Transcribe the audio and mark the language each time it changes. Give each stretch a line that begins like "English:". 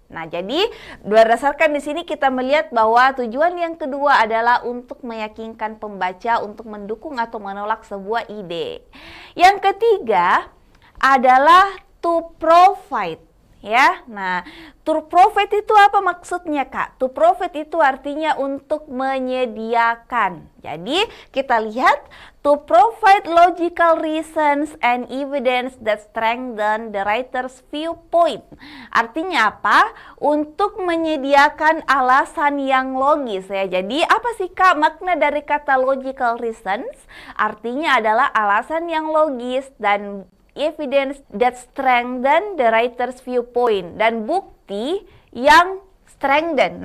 Indonesian: Nah, jadi berdasarkan di sini kita melihat bahwa tujuan yang kedua adalah untuk meyakinkan pembaca untuk mendukung atau menolak sebuah ide. Yang ketiga adalah to provide. Ya, nah, to provide itu apa maksudnya, Kak? To provide itu artinya untuk menyediakan. Jadi, kita lihat
English: to provide logical reasons and evidence that strengthen the writer's viewpoint.
Indonesian: Artinya apa? Untuk menyediakan alasan yang logis ya. Jadi, apa sih, Kak, makna dari kata logical reasons? Artinya adalah alasan yang logis dan
English: evidence that strengthen the writer's viewpoint,
Indonesian: dan bukti yang strengthen.